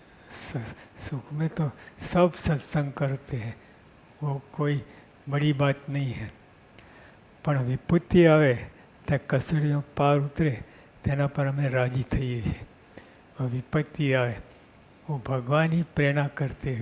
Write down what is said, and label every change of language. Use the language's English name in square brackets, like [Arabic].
[Hindi] सुख में तो सब सत्संग करते हैं, वो कोई बड़ी बात नहीं है. [Gujarati] પણ વિપત્તિ આવે ત્યાં કસડીઓ પાર ઉતરે તેના પર અમે રાજી થઈએ છીએ. વિપત્તિ આવે [Hindi] वो भगवान ही प्रेरणा करते हैं.